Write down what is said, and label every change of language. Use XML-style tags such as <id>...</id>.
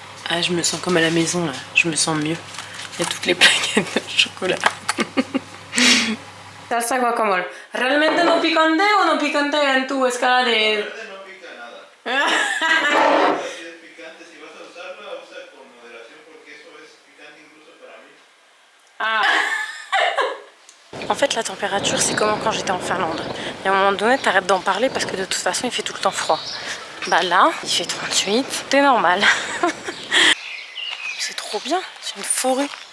<fr>Ah, je me sens comme à la maison là, je me sens mieux. Il y a toutes les plaquettes de chocolat.</fr> <es>Salsa guacamole. ¿Realmente no picante o no picante en tu escala de...? No pica nada. Si es picante, si vas a usarla, usa con moderación porque eso es picante incluso para mí. Ah.</es> <fr>En fait, la température, c'est comme quand j'étais en Finlande. Et à un moment donné, t'arrêtes d'en parler parce que de toute façon, il fait tout le temps froid. Bah là, il fait 38, c'est normal. C'est trop bien, c'est une forêt.</fr>